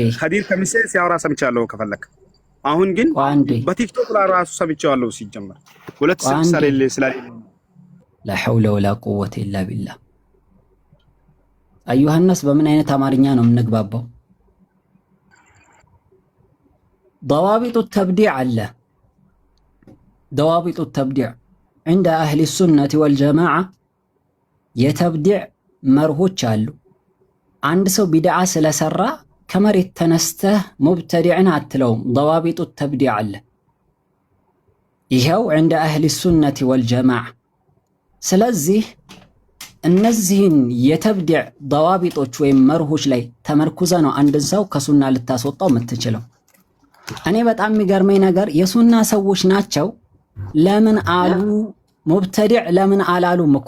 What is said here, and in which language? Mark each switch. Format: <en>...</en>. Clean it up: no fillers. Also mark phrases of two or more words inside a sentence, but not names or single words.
<am>ኸዲር ከሚሴ ሲያወራ ሰምቻለሁ ከፈለክ። አሁን ግን በቲክቶክ ላይ ራሱ ሰምቻለሁ ሲጀመር ሁለት ስልክ ስላለ</am> <ar>لا حول ولا قوة إلا بالله። أيها الناس</ar> <am>በምን አይነት አማርኛ ነው የምንግባባው?</am> <ar>ضوابط التبديع</ar> <am>አለ።</am> <ar>ضوابط التبديع عند أهل السنة والجماعة</ar> <am>የተብዲዕ መርሆች አሉ። አንድ ሰው ቢድዓ ስለሰራ ከመሬት ተነስተህ ሙብተዲዕን አትለውም።</am> <ar>ضوابط التبديع</ar> <am>አለ። ይኸው</am> <ar>عند أهل السنة والجماعة።</ar> <am>ስለዚህ እነዚህን የተብዲዕ ደዋቢጦች ወይም መርሆች ላይ ተመርኩዘ ነው አንድን ሰው ከሱና ልታስወጣው የምትችለው። እኔ በጣም የሚገርመኝ ነገር የሱና ሰዎች ናቸው ለምን አሉ ሙብተዲዕ ለምን አላሉም እኮ</am>